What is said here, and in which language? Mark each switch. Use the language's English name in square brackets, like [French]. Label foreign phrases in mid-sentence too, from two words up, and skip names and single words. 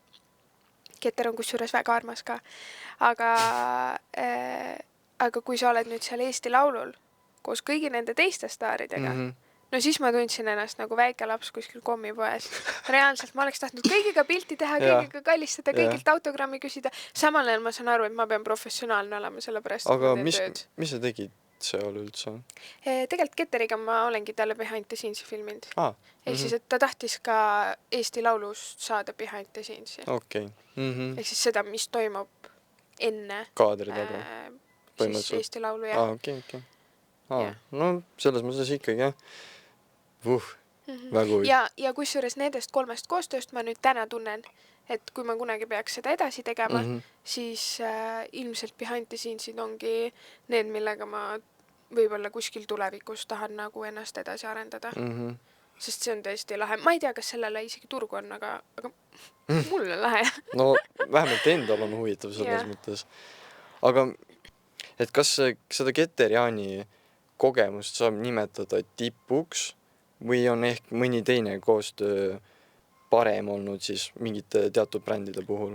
[Estonian] Keter on kusjuures väga armas ka. Aga kui sa oled nüüd seal Eesti Laulul koos kõigi nende teiste staaridega, no siis ma tundsin ennast nagu väike laps kuskil kommipoes. Reaalselt ma oleks tahtnud kõigiga pilti teha, kõigiga kallistada, kõigilt autogrammi küsida. Samal ajal ma saan aru, et ma pean professionaalne olema selle pärast. Aga mis sa tegid seal üldse? Tegelikult Keteriga ma olengi talle [English] behind the scenes'i [Estonian] filminud. Ehk siis, et ta tahtis ka Eesti Laulust saada [English] behind the scenes'i. [Estonian] Ehk siis seda, mis toimub enne kaadri taga. Siis Eesti Laulu, jah. No selles mõttes ikkagi, jah. Väga huvi. Ja kusjuures nendest 3 koostööst ma nüüd täna tunnen, et kui ma kunagi peaks seda edasi tegema, siis ilmselt [English] behind the scenes'id [Estonian] ongi need, millega ma võib-olla kuskil tulevikus tahan nagu ennast edasi arendada. Sest see on tõesti lahe. Ma ei tea, kas sellele isegi turgu on, aga mulle lahe. No vähemalt endal on huvitav selles mõttes. Aga et kas seda Keter-Jaani kogemust saab nimetada tipuks või on ehk mõni teine koostöö parem olnud siis mingite teatud brändide puhul?